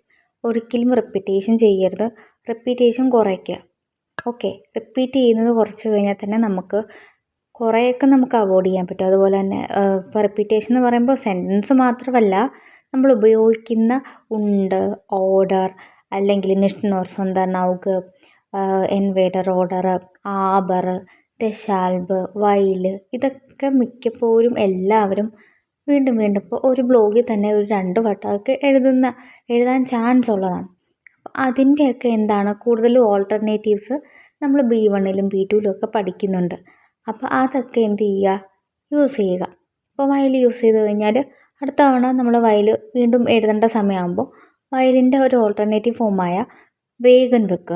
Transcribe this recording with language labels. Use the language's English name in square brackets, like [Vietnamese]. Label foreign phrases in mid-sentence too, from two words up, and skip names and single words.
[Malayalam] ഒരിക്കലും റിപ്പീറ്റേഷൻ ചെയ്യരുത്, റിപ്പീറ്റേഷൻ കുറയ്ക്കുക. ഓക്കെ, റിപ്പീറ്റ് ചെയ്യുന്നത് കുറച്ച് കഴിഞ്ഞാൽ തന്നെ നമുക്ക് കുറേയൊക്കെ നമുക്ക് അവോയ്ഡ് ചെയ്യാൻ പറ്റും. അതുപോലെ തന്നെ ഇപ്പോൾ റിപ്പീറ്റേഷൻ എന്ന് പറയുമ്പോൾ സെൻറ്റൻസ് മാത്രമല്ല, നമ്മൾ ഉപയോഗിക്കുന്ന [German] und, oder, [Malayalam] അല്ലെങ്കിൽ [German] nicht nur sondern auch, entweder oder, aber, deshalb, weil, [Malayalam] ഇതൊക്കെ മിക്കപ്പോഴും എല്ലാവരും വീണ്ടും വീണ്ടും ഇപ്പോൾ ഒരു ബ്ലോഗിൽ തന്നെ ഒരു 2 വട്ടമൊക്കെ എഴുതാൻ ചാൻസ് ഉള്ളതാണ്. അതിൻ്റെയൊക്കെ എന്താണ് കൂടുതലും ഓൾട്ടർനേറ്റീവ്സ് നമ്മൾ B1ലും B2ലും ഒക്കെ പഠിക്കുന്നുണ്ട്. അപ്പോൾ അതൊക്കെ എന്ത് ചെയ്യുക, യൂസ് ചെയ്യുക. അപ്പോൾ വയൽ യൂസ് ചെയ്ത് കഴിഞ്ഞാൽ അടുത്ത തവണ നമ്മൾ വയൽ വീണ്ടും എഴുതേണ്ട സമയമാകുമ്പോൾ വയലിൻ്റെ ഒരു ഓൾട്ടർനേറ്റീവ് ഫോമായ വേഗൻ വെക്കുക.